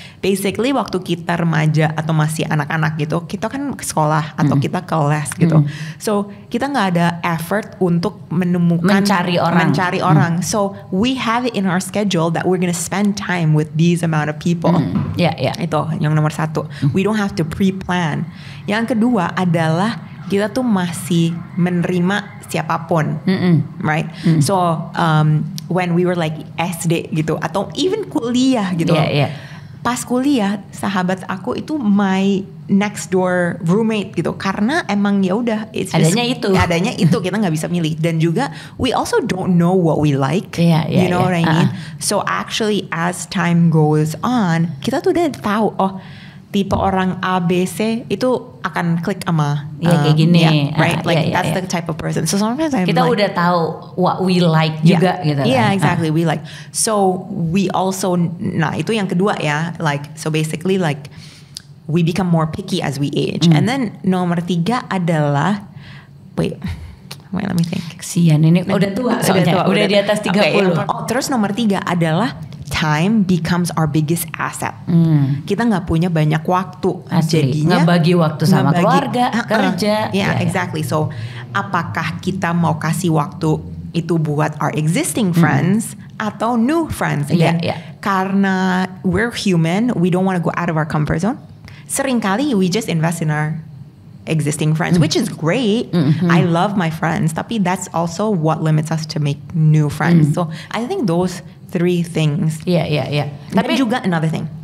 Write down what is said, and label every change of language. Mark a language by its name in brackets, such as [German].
[Indonesian] Basically waktu kita remaja atau masih anak-anak gitu, kita kan ke sekolah atau kita ke les gitu. So kita nggak ada effort untuk mencari orang. [English] So we have it in our schedule that we're gonna spend time with these amount of people. [Indonesian] Itu yang nomor satu. [English] We don't have to pre-plan. [Indonesian] Yang kedua adalah kita tuh masih menerima siapapun, right? [English] So when we were like SD [Indonesian] gitu atau [English] even [Indonesian] kuliah gitu. Pas kuliah sahabat aku itu [English] my next door roommate [Indonesian] gitu, karena emang ya udah adanya itu kita nggak bisa milih, dan juga [English] we also don't know what we like, you know what I mean. So actually as time goes on [Indonesian] kita tuh udah tahu tipe orang A, B, C itu akan klik sama kayak gini, [English] right? Like that's the type of person. So sometimes [Indonesian] kita udah tahu [English] what we like [Indonesian] juga gitu. [English] Yeah, exactly. We like. So we also, [Indonesian] nah itu yang kedua ya. [English] Like so basically like we become more picky as we age. And then [Indonesian] nomor 3 adalah [English] wait, let me think. [Indonesian] Kesian ini udah tua soalnya. Udah di atas 30. Okay, terus nomor 3 adalah [English] time becomes our biggest asset. [Indonesian] Kita nggak punya banyak waktu. Jadinya nggak bagi waktu sama keluarga, kerja. [English] Exactly. [Indonesian] So apakah kita mau kasih waktu itu buat [English] our existing friends [Indonesian] atau [English] new friends? Again, karena we're human, we don't want to go out of our comfort zone. Seringkali we just invest in our existing friends, which is great. I love my friends, tapi that's also what limits us to make new friends. So I think those 3 things. [Indonesian] Tapi juga [English] another thing.